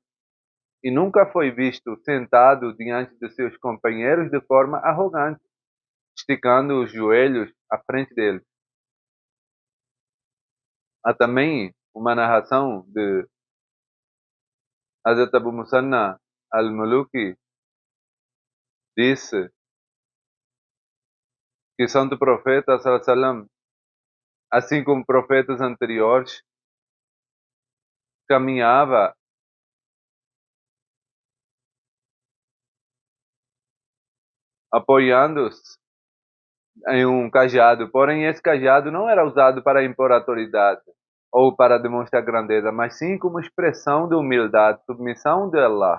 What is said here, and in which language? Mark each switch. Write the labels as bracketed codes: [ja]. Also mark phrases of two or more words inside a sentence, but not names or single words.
[pt] E nunca foi visto sentado diante de seus companheiros de forma arrogante, esticando os joelhos à frente deles. Há também uma narração de Hazrat Abu Musanna al-Muluki, disse que o santo profeta, [ar] صلى الله عليه وسلم, [pt] assim como profetas anteriores, caminhava apoiando-se em um cajado, porém esse cajado não era usado para impor autoridade ou para demonstrar grandeza, mas sim como expressão de humildade, submissão de Allah.